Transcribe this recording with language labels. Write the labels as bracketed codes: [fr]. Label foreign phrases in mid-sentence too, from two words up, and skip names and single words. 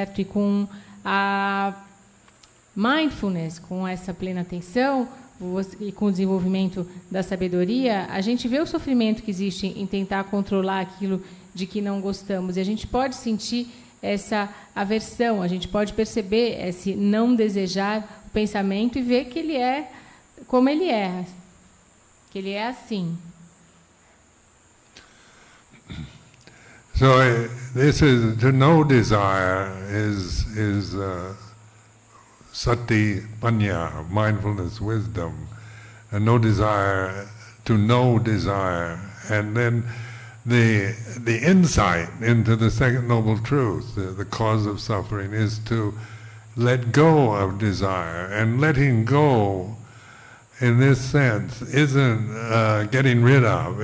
[pt] E com a mindfulness, com essa plena atenção e com o desenvolvimento da sabedoria, a gente vê o sofrimento que existe em tentar controlar aquilo de que não gostamos. E a gente pode sentir essa aversão, a gente pode perceber esse não desejar o pensamento e ver que ele é como ele é, que ele é assim. [en] So this is to know desire is [pi] sati panya, [en] mindfulness, wisdom, and no desire to know desire, and then the insight into the second noble truth, the cause of suffering, is to let go of desire. And letting go, in this sense, isn't getting rid of.